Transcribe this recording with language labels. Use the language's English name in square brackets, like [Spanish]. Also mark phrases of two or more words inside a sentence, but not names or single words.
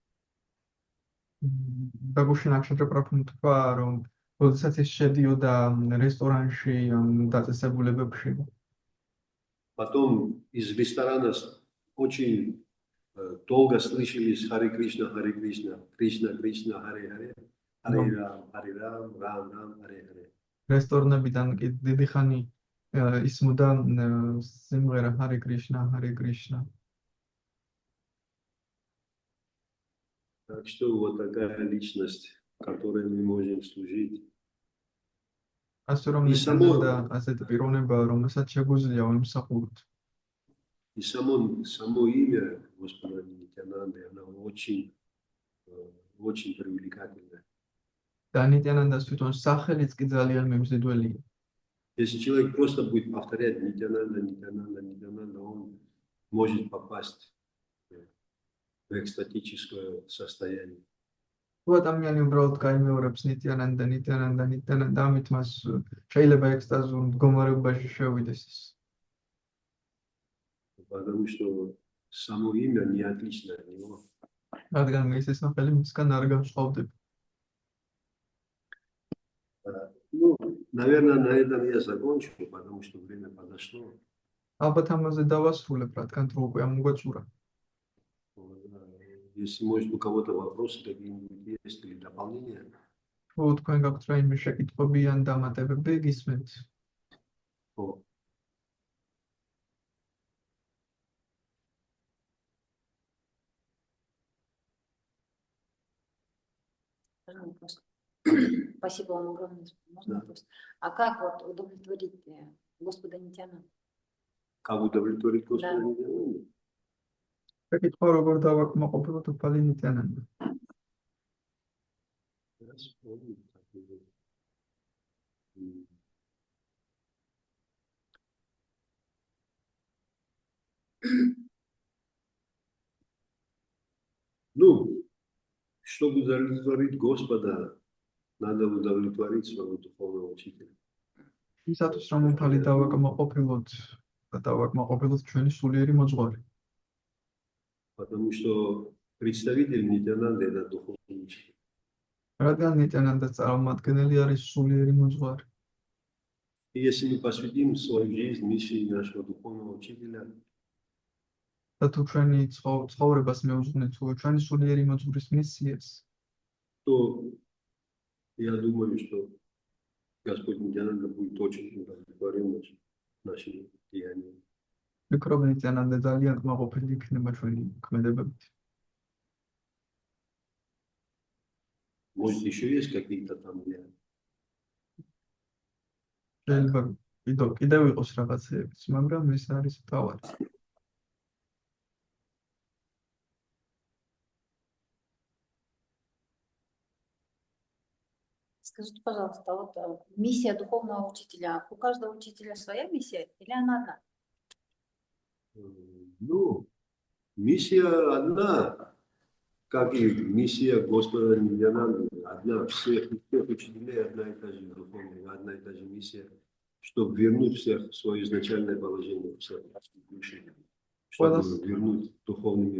[Georgian] დაგუშინ აქშაჯა პრაფუნ თქვა, რომ როდესაც ის შედიოდა რესტორანში, დაწესებულებებში, [Russian] потом из ресторана очень долго слышались Харе Кришна, Кришна, Кришна, Харе Харе, Харе Рам, Рам, Рам, Харе Харе. [Georgian] რესტორნებიდან კი დიდი ხანი ისმოდა სიმღერა ჰარე კრიშნა, ჰარე კრიშნა. [Russian] Так что вот такая личность, которой мы можем служить. [Georgian] ასე რომ ნიტიანანდა ასეთი პიროვნება, რომელსაც შეგვიძლია ვიმსახუროთ. [Russian] И само имя Господа Нитянанды, оно очень привлекательное. [Georgian] და ნიტიანანდას თვითონ სახელიც კი ძალიან მემზიდველია. [Russian] Если человек просто будет повторять Нитянанда, Нитянанда, Нитянанда, он может попасть в экстатическое состояние. [Georgian] თუ ადამიანი უბრალოდ გაიმეორებს ნიტიანანდა, ნიტიანანდა, ნიტიანანდა, ამით მას შეიძლება ექსტაზურ მდგომარეობაში შევიდეს ის. [Russian] Потому что само имя не отлично от него. [Georgian] რადგან ეს სახელი მისგან არ განსხვავდება. [Russian] Ну, наверное, на этом я закончу, потому что время подошло. [Georgian] ალბათ ამაზე დავასრულებ, რადგან დრო უკვე ამოგვეწურა. [Russian] Если, может, у кого-то вопросы какие-нибудь есть или дополнения. [Georgian] თუ თქვენ გაქვთ რაიმე შეკითხვები ან დამატებები, გისმენთ. [Russian] Спасибо вам огромное. Можно вопрос? А как вот удовлетворить Господа Нитянанду? Как удовлетворить Господа Нитянанду? [Georgian] შეკითხვა როგორ დავაკმაყოფილოთ უფალი ნიტიანანდა. [Russian] Ну, чтобы удовлетворить Господа, надо удовлетворить своего духовного учителя. [Georgian] ისათვის რომ უფალი დავაკმაყოფილოთ და დავაკმაყოფილოთ ჩვენი სულიერი მოძღვარი. [Russian] Потому что представитель Нитянанды это духовный учитель. [Georgian] რადგან ნიტიანანდას წარმომადგენელი არის სულიერი მოძღვარი. [Russian] И если мы посвятим свою жизнь миссии нашего духовного учителя, [Georgian] და თუ ჩვენი ცხოვრებას მეუძღვნით ჩვენი სულიერი მოძღვრის მისიას, [Russian] то я думаю, что Господь Нитянанда будет очень удовлетворен нашим деянием. [Georgian] ვფიქრობ ნიტიანანდა ძალიან კმაყოფილი იქნება ჩვენი ქმედებებით. [Russian] Может, еще есть какие-то там [Georgian] შეიძლება კიდევ იყოს რაღაცეებიც, მაგრამ ეს არის თავად. [Russian] Скажите, пожалуйста, вот миссия духовного учителя, у каждого учителя своя миссия или она одна? Ну, миссия одна, как и миссия Господа Нитьянанды, одна всех учителей, одна и та же духовная, одна и та же миссия, чтобы вернуть всех в свое изначальное положение, всех души, чтобы вернуть духовный мир.